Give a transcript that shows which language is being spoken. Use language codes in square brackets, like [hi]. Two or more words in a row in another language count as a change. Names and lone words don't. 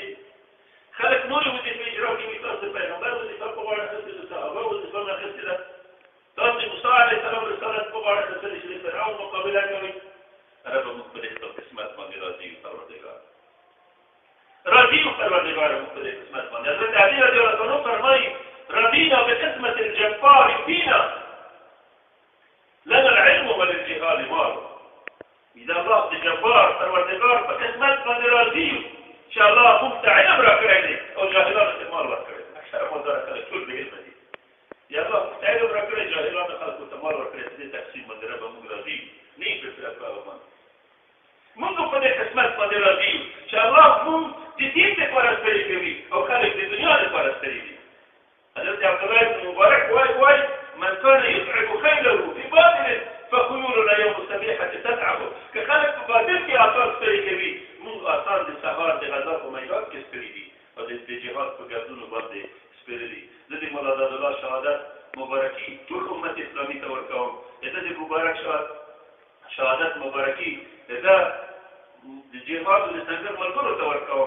[ps] خلک نورې وظیفې اجرا کوي، تاسو د پیغمبر وظیفه په غاړه اخیستې ده، د صحابه وظیفه مې اخیستې ده. تاسو د موسی علیه السلام رسالت په غاړه اخیستلې چې د فرعون مقابله کوئ. رب موږ په دې خپل قسمت باندې راضي یو پروردګار، راضي یو پروردګار موږ په دې قسمت باندې. [ar] حضرت علي رضی الله عنه فرمایي رضینا بقسمة الجبار فينا لنا العلم وللجهال مال. [ps] إذا الله د جبار پروردګار په قسمت باندې راضي یو چې الله موږ ته علم راکړی دی او جاهلانو ته مال ورکړی دی. اکثره مالداره خلک ټول بې علمه دي. یا الله موږ ته علم راکړی، جاهلانو خلکو ته مال ورکړی. په دې تقسیم باندې ربه موږ راضي یو، نه یې په فرقه باندې. موږ په دې قسمت باندې راضي یو چې الله موږ د دین دپاره ستړي کوي او خلک د دنیا دپاره ستړي دي. [ar] حضرت عبدالله بن مبارک وایي من كان يتعب خيله في باطل فخيولنا يوم السبيحة تتعبه. [ps] که خلک په باطل کې آثار ستړي کوي، موږ آثار د سهار د غذا په میدان کې ستړي دي او د جهاد په ګردونو باندې سپېره دي. زه د مولا دادالله شهادت مبارکي ټول امت اسلامي ته ورکوم. د د مبارک شهادت مبارکي د جهاد د سنګر ملګرو ته ورکوم.